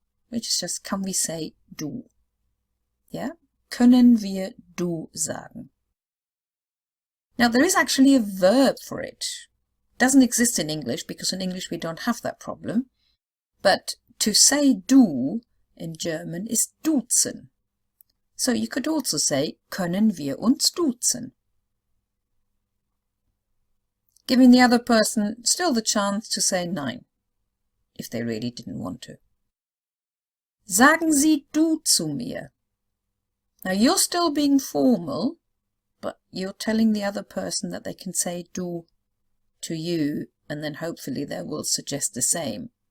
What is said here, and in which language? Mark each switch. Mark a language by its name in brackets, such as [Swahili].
[English] Which is just, can we say du? Yeah? [German] Können wir du sagen? [English] Now there is actually a verb for it. It doesn't exist in English because in English we don't have that problem. But to say du in German is duzen. So you could also say, [German] können wir uns duzen? [English] Giving the other person still the chance to say nein, if they really didn't want to. [German] Sagen Sie du zu mir? [English] Now you're still being formal, but you're telling the other person that they can say du to you, and then hopefully they will suggest the same.